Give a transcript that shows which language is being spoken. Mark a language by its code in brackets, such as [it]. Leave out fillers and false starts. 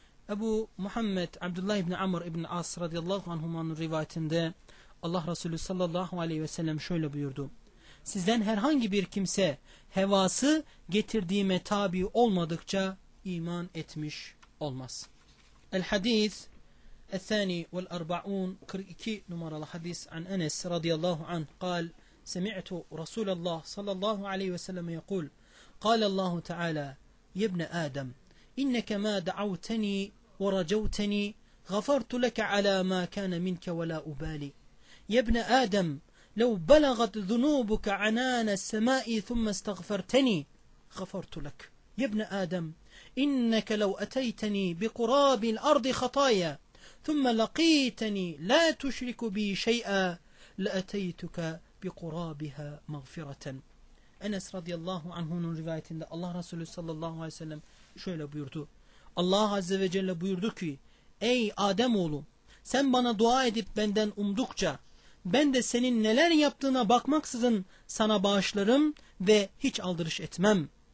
[tr] Ebu Muhammed Abdullah ibn Amr ibn el As radıyallahu anhuma'nın rivayetinde Allah Resulü sallallahu aleyhi ve sellem şöyle buyurdu. Sizden herhangi bir kimse hevası getirdiğime tabi olmadıkça iman etmiş olmaz. [ar] El hadis el-thani vel-arba'un 42 [tr] numaralı hadis [ar] an Enes radıyallahu anh قال سمعتُ رسول الله صلى الله عليه وسلم يقول قال الله تعالى يا ابن آدم إنك ما دعوتني ورجوتني غفرت لك على ما كان منك ولا أبالي. يا ابن آدم لو بلغت ذنوبك عنان السماء ثم استغفرتني غفرت لك. يا ابن آدم إنك لو أتيتني بقراب الأرض خطايا ثم لقيتني لا تشرك بي شيئا لأتيتك بقرابها مغفرة. [tr] Enes radıyallahu anhu'nun rivayetinde Allah Resulü sallallahu aleyhi ve sellem şöyle buyurdu. Allah Azze ve Celle buyurdu ki, ey Ademoğlu, sen bana dua edip benden umdukça, ben de senin neler yaptığına bakmaksızın sana bağışlarım ve hiç aldırış etmem.